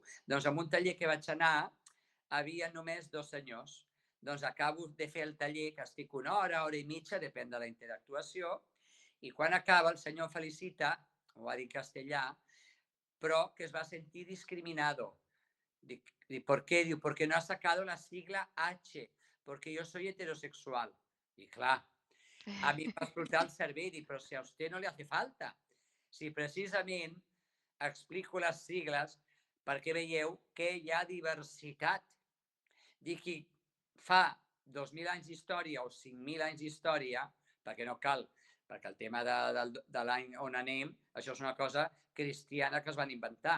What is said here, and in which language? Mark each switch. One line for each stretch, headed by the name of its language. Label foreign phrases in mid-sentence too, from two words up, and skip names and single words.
Catalan: Doncs en un taller que vaig anar, havia només 2 senyors. Doncs acabo de fer el taller, que estic una hora i mitja, depèn de la interactuació, i quan acaba el senyor felicita, ho va dir en castellà, però que es va sentir discriminado. Dic,
Spanish: ¿por qué? Diu, porque no ha sacado la sigla H, porque yo soy heterosexual. Y claro,
Catalan: a mi em va explotar el cervell, dic, però si a usted no li
Spanish: hace falta.
Catalan: Si precisament explico les sigles perquè veieu que hi ha diversitat. Dic, qui fa 2.000 anys d'història o 5.000 anys d'història, perquè no cal, perquè el tema de l'any on anem, això és una cosa cristiana que es van inventar.